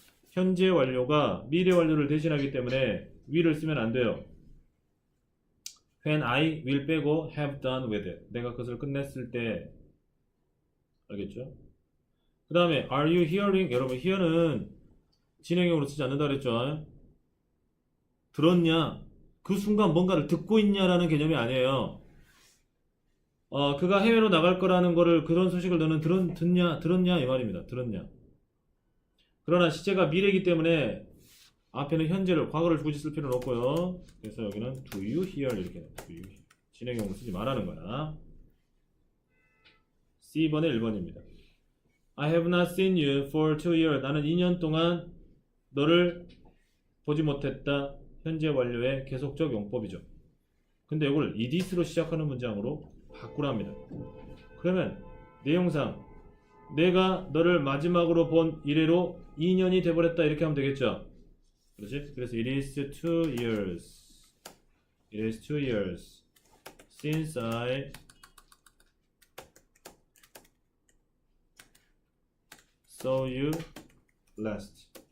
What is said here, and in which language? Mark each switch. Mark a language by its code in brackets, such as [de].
[ko] 현재 완료가 미래 완료를 대신하기 때문에 will을 쓰면 안 돼요. [en] when I will [ko] 빼고 [en] have done with it. [ko] 내가 그것을 끝냈을 때. 알겠죠? 그 다음에 [en] are you hearing? [ko] 여러분 hear는 진행형으로 쓰지 않는다 그랬죠? 들었냐? 그 순간 뭔가를 듣고 있냐라는 개념이 아니에요. 그가 해외로 나갈 거라는 거를 그런 소식을 너는 들었냐 이 말입니다. 들었냐. 그러나 시제가 미래이기 때문에 앞에는 현재를 과거를 굳이 쓸 필요는 없고요. 그래서 여기는 [en] do you hear [ko] 이렇게 [en] do you hear. [ko] 진행형으로 쓰지 말라는 거야. C번에 1번입니다. [en] I have not seen you for 2 years. [ko] 나는 2년 동안 너를 보지 못했다. 현재 완료의 계속적 용법이죠. 근데 이걸 edis로 시작하는 문장으로 바꾸랍니다. 그러면 내용상 내가 너를 마지막으로 본 이래로 2년이 돼버렸다 이렇게 하면 되겠죠. 그렇지? 그래서 [en] it is 2 years. It is 2 years since I saw you last.